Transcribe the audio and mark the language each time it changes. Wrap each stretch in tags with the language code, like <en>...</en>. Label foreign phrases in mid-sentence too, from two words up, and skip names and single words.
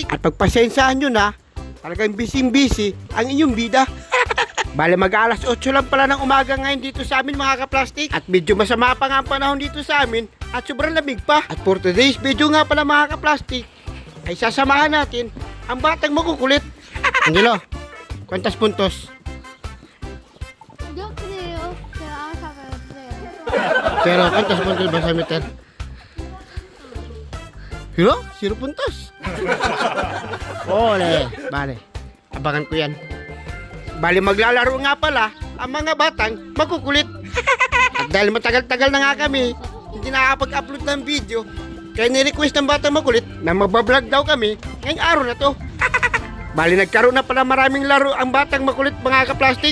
<tl>At pagpasensyahan nyo na, talagang busy ang inyong bida. Bale mag-alas 8 lang pala ng umaga ngayon dito sa amin mga kaplastik. At medyo masama pa nga ang panahon dito sa amin. At sobrang lamig pa. At</tl> <en>for today's video</en> <tl>nga pala mga kaplastik, ay sasamahan natin ang batang makukulit. Angelo,</tl> <es>¿cuántos puntos? Yo creo que vamos a perder. Pero ¿cuántos puntos vas a meter? ¿Hiro? 0 puntos. Ole, vale.</es> <tl>Abangan ko yan. Bali maglalaro nga pala ang mga batang makukulit. At dahil matagal-tagal na nga kami hindi nakakapag-upload ng video, kaya ni-request ng batang makulit na magbablog daw kami ngayong araw na to. Bali nagkaroon na pala maraming laro ang batang makulit mga kaplastik.</tl>